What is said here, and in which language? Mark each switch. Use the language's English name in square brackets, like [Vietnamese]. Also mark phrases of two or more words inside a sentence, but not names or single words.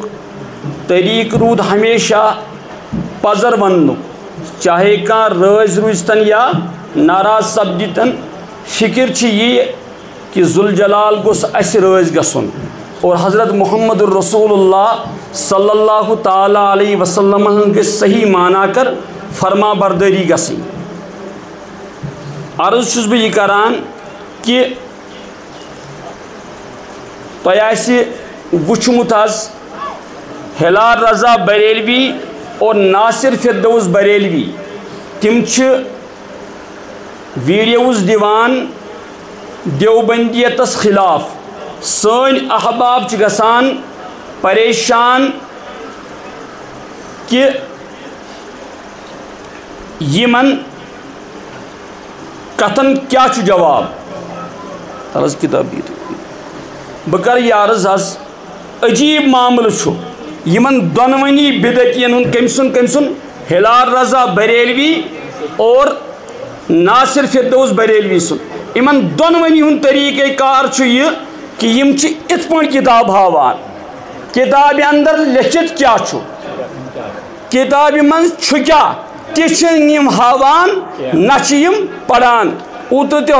[Kashmiri] طریقہٕ روٗد ہمیشہ پزر وننُک چاہے کانٛہہ رٲزۍ روٗزتن یا ناراض سپدِتن فکر چھِ یہِ کہ ذوالجلال گوٚژھ اَسہِ رٲزۍ گژھُن اور حضرت محمد الرسول اللہ [Arabic] صلی اللہ تعالیٰ علیہ وسلم [Kashmiri] گژھِ صحیح معنی کر فرما بردٲری گژھٕنۍ عرض چھُس بہٕ یہِ کران کہ تۄہہِ آسہِ وٕچھمُت حظ ہلال رضا بریلوی اور ناصر فردوس بریلوی تِم چھِ ویڈیوز دِوان دیوبندیتس خلاف سٲنۍ احباب چھِ گژھان پریشان کہ یِمن کتھن کیٛاہ چھُ جواب تَلہٕ حظ کِتاب دِیِو بہٕ کَرٕ یہِ عرض حظ عجیٖب معاملہٕ چھُ یِمن دۄنوٕنی بِدعتین ہُنٛد کٔمۍ سُنٛد ہلال رضا بریلوی اور ناصر فردوس بریلوی سُنٛد یِمن دۄنوٕنی ہُنٛد طریٖقے کار چھُ یہِ کہ یِم چھِ یِتھ پٲٹھۍ کِتاب ہاوان کِتابہِ اندر لیکھِتھ کیٛاہ چھُ کِتابہِ منٛز چھُ کیٛاہ تہِ چھِنہٕ یِم ہاوان نہ چھِ یِم پران اوترٕ تہِ